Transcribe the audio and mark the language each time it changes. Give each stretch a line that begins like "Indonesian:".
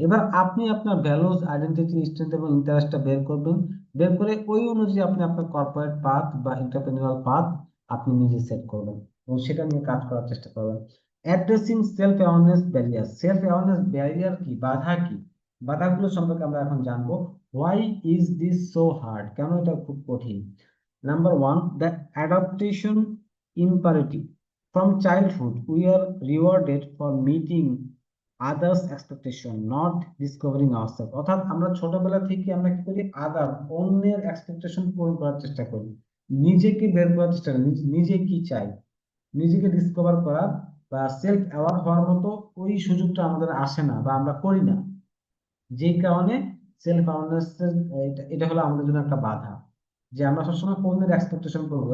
Bangla: এবার আপনি আপনার ভ্যালুজ আইডেন্টিটি স্ট্রেংথ এবং ইন্টারেস্টটা বের করবেন, বের করে ওই অনুযায়ী আপনি আপনার কর্পোরেট পাথ বা এন্টারপ্রেনিউরাল পাথ আপনি নিজে সেট করবেন এবং সেটা নিয়ে কাজ করার চেষ্টা করবেন। Addressing self awareness barrier, self awareness barrier কি, বাধা কি, বাধাগুলো সম্পর্কে আমরা এখন জানবো।
English: why is this so hard,
Bangla: কেন এটা খুব কঠিন?
English: Number one, the adaptation imperative. From childhood, we are rewarded for meeting others' expectation, not discovering ourselves.
Bangla: অর্থাৎ আমরা ছোটবেলা থেকে আমরা কি করি, অন্যের এক্সপেকটেশন পূরণ করার চেষ্টা করি, নিজেকে বের করার চেষ্টা করি, নিজে কি চাই, নিজেকে ডিসকভার করার বা সেলফ অ্যাওয়ার হওয়ার মতো ওই সুযোগটা আমাদের আসে না বা আমরা করি না, যেই কারণে সেলফ অ্যাওয়ারনেস, এটা হলো আমাদের জন্য একটা বাধা, যে আমরা সবসময় অন্যের এক্সপেকটেশন করবো।